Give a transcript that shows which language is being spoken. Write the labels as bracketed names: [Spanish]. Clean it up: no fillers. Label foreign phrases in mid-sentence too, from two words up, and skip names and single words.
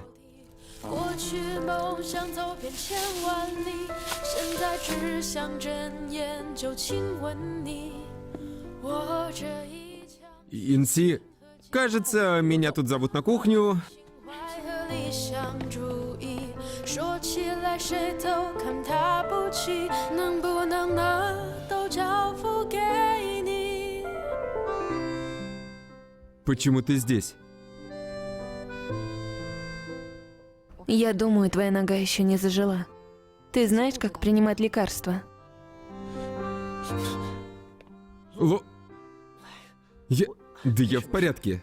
[Chinese] 过去梦想走遍千万里，现在只想睁眼就亲吻你。我这一腔 [Russian] Инси, кажется, меня тут зовут на кухню. [Chinese] 怀和理想主义，说起来谁都看他不起，能不能拿都交付给你。 [Russian] Почему ты здесь? Я думаю, твоя нога еще не зажила. Ты знаешь, как принимать лекарства? Да я в порядке.